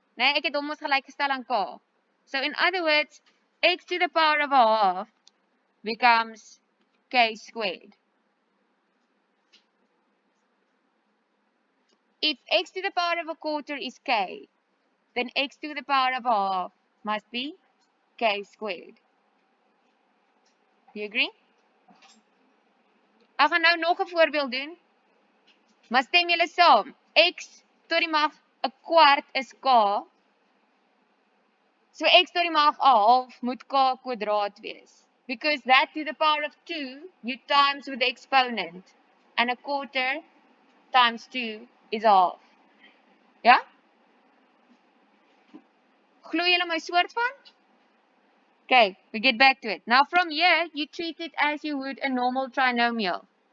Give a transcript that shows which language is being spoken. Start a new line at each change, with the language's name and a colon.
Afrikaans: Nee, ek het hom mos gelyk gestel aan K.
English: So in other words, x to the power of a half becomes K squared. If x to the power of a quarter is K, then x to the power of a half must be K squared. Do you agree?
Afrikaans: Ek gaan nou nog 'n voorbeeld doen. Maar stem julle saam? X tot die mag 'n kwart is K. So x tot die mag 'n half moet K kwadraat wees.
English: Because that to the power of 2, you times with the exponent. And a quarter times 2 is a half. Ja?
Afrikaans: Glo julle my soort van?
English: Okay, we get back to it. Now from here, you treat it as you would a normal trinomial.